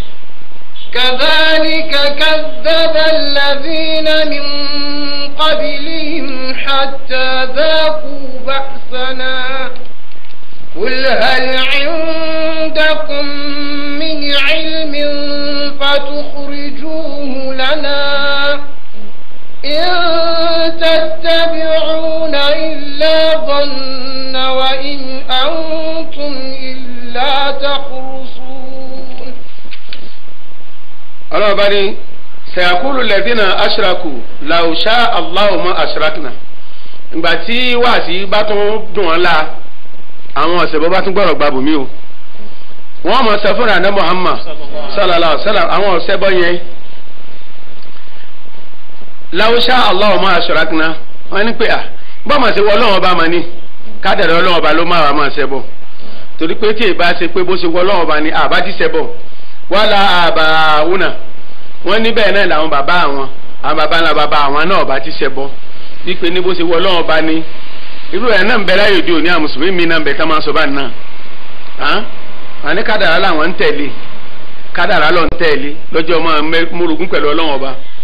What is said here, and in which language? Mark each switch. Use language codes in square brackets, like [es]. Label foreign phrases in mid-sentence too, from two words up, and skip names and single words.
[ar] كذلك كذب الذين من قبلهم حتى ذاقوا بأسنا قل هل عندكم من علم فتخرجوه لنا إن تتبعون إلا ظن وإن أنتم إلا تخرصون. الله بني سيقول الذين أشركوا لو شاء الله ما أشركنا. [yo] ìgbà tí wàásì bá tún dùn wọn la àwọn ọ̀sẹ̀ bọ́ bá tún gbọ́rọ̀ gbàbù mí o wọ́n mọ̀ sọ fúnra ní Muhammad [ar] صلى الله عليه وسلم [yo] àwọn ọ̀sẹ̀ bọ́ yẹn law [ar] شاء الله ما أشركنا [yo] wọ́n ní pé à bọ́mọ̀ sí wọ́n lọ́wọ́ bá ma ní kádàrá ọlọ́wọ́ bá ló máa máa ṣẹbọ torí pé tí ìbá ṣe pé bó ṣe wọ́n lọ́wọ́ bá ní àbá ti ṣẹbọ [ar] ولا آباؤنا [yo] wọ́n ní bẹ́ẹ̀ náà làwọn bàbá àwọn bàbá ńlá bàbá àwọn náà bá ti ṣẹbọ wípé ní bó ṣe wọ́n lọ́wọ́ bá ní irú ẹ̀ náà ń bẹ láyé òde òní àwọn mùsùlùmí mi náà ń bẹ ká máa sọ bá náà àní kádàrá làwọn ń tẹ̀lé kádàrá lọ ń tẹ̀lé lọ́jọ́ máa múrogún pẹ̀lú ọlọ́wọ́n ọba.